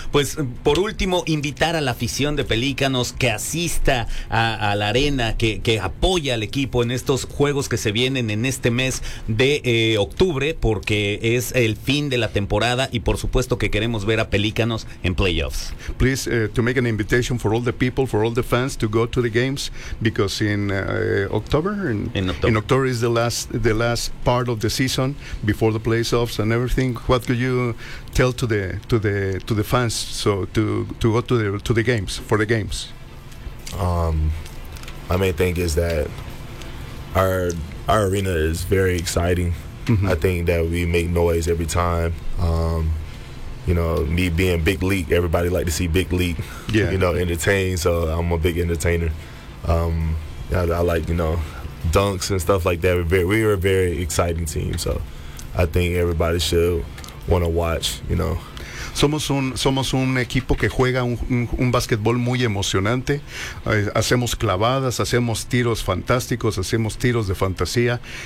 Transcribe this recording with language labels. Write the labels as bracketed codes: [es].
[es] Pues por último, invitar a la afición de Pelícanos que asista a la arena, que apoye al equipo en estos juegos que se vienen en este mes de octubre, porque es el fin de la temporada y por supuesto que queremos ver a Pelícanos en playoffs. [en] Please to make an invitation for all the people, for all the fans to go to the games, because in October is the last part of the season before the playoffs and everything. What could you tell to the fans so to go to the games, for the games? My main thing is that our arena is very exciting. Mm-hmm. I think that we make noise every time. You know, me being Big League, everybody like to see Big League, yeah. You know, entertain, so I'm a big entertainer. I like, you know, dunks and stuff like that. We're a very exciting team, so I think everybody should want to watch, you know. [es] Somos un equipo que juega un básquetbol muy emocionante. Hacemos clavadas, hacemos tiros fantásticos, hacemos tiros de fantasía.